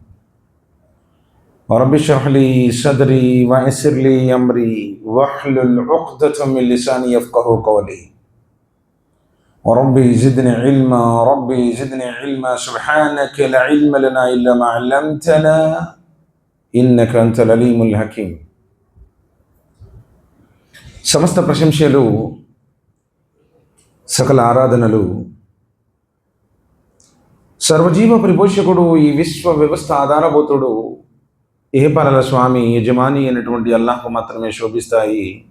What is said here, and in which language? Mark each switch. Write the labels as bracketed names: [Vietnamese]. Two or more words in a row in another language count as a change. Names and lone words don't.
[Arabic] رب اشرح لي صدري ويسر لي أمري واحلل عقدة من لساني يفقهوا قولي. وربي زدني علما، ربي زدني علما. سبحانك لا علم لنا إلا ما علمتنا إنك أنت العليم الحكيم. [Telugu] సమస్త ప్రశంసలు, సకల ఆరాధనలు సర్వజీవ పరిపోషకుడు, ఈ విశ్వ వ్యవస్థ ఆధారభూతుడు, ఏహపరల స్వామి, యజమాని అయినటువంటి అల్లాహ్కు మాత్రమే శోభిస్తాయి.